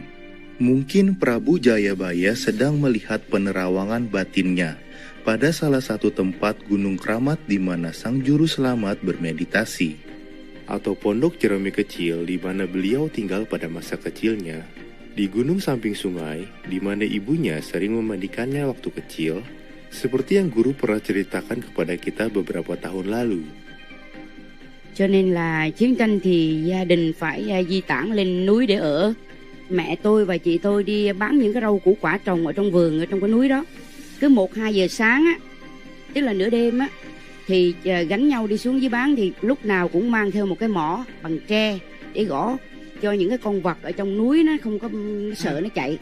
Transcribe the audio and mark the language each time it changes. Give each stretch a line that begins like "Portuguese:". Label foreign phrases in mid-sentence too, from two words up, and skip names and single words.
Indonesian: Mungkin Prabu Jayabaya sedang melihat penerawangan batinnya pada salah satu tempat gunung keramat di mana Sang Juru Selamat bermeditasi, atau pondok Jerome kecil di mana beliau tinggal pada masa kecilnya, di gunung samping sungai di mana ibunya sering memandikannya waktu kecil, seperti yang guru pernah ceritakan kepada kita beberapa tahun lalu.
Vietnamese: Cho nên là chiến tranh thì gia đình phải di tản lên núi để ở. Mẹ tôi và chị tôi đi bán những cái rau củ quả trồng ở trong vườn, ở trong cái núi đó. Cứ 1-2 giờ sáng á, tức là nửa đêm á, thì gánh nhau đi xuống dưới bán, thì lúc nào cũng mang theo một cái mỏ bằng tre để gõ cho những cái con vật ở trong núi nó không có sợ nó chạy.